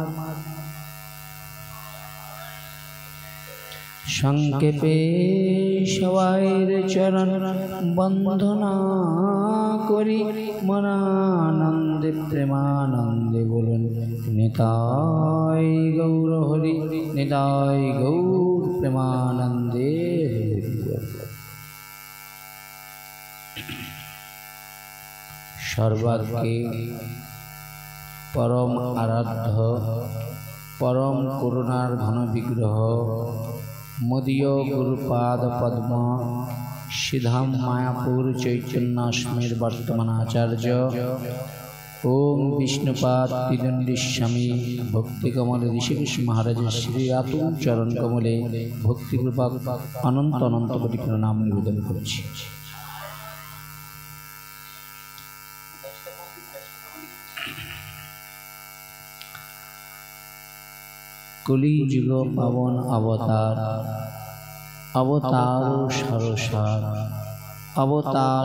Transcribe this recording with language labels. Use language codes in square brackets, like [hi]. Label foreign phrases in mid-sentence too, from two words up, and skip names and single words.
[bn] সংক্ষেপে সবাইর চরণ বন্দনা করি মনানন্দে প্রেমানন্দে বলুন নিতাই গৌর হরি নিতাই গৌর প্রেমানন্দে সর্বাগ্রে পরম আরাধ্য পরম করুণার ঘন বিগ্রহ মদীয় গুরুপাদ পদ্ম সিদ্ধাম মায়াপুর চৈতন্যাশ্রমের বর্তমান আচার্য ওম বিষ্ণুপাদ ত্রিদণ্ডীস্বামী ভক্তিকমল ঋষিকেশ মহারাজ শ্রী অতুল চরণ কমলে ভক্তিপূর্বক অনন্ত অনন্ত কোটি প্রণাম নিবেদন করছি। কলি যুগ পাবন অবতার অবতার সরসার অবতার